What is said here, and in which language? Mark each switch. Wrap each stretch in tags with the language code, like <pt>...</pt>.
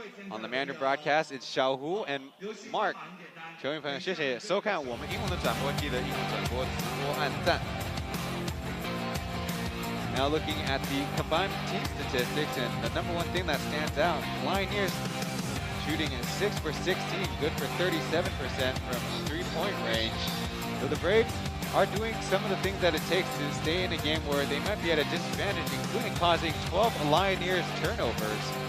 <en>On the Mandarin broadcast, it's Xiaohu and Mark.</en> <zh>球迷朋友，谢谢收看我们英文的转播，记得英文转播直播按赞。</zh> <en>Now looking at the combined team statistics, and the number one thing that stands out, Lioneers shooting at 6 for 16, good for 37% from three-point range. So the Braves are doing some of the things that it takes to stay in a game where they might be at a disadvantage, including causing 12 Lioneers turnovers.</en>